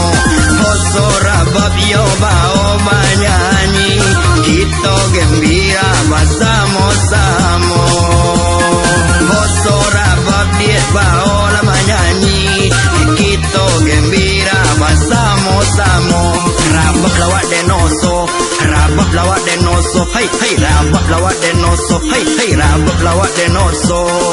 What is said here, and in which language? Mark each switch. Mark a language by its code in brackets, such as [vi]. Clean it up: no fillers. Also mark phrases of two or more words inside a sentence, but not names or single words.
[min] Hoso rabab yo bao banyanyi, [id] kita gembira bersama-sama. [min] Hoso rabab dia bao lama nyanyi, [id] kita gembira bersama-sama. [min] Rabab lawat denoso, rabab lawat denoso, hey hey rabab lawat denoso, hey hey rabab lawat denoso.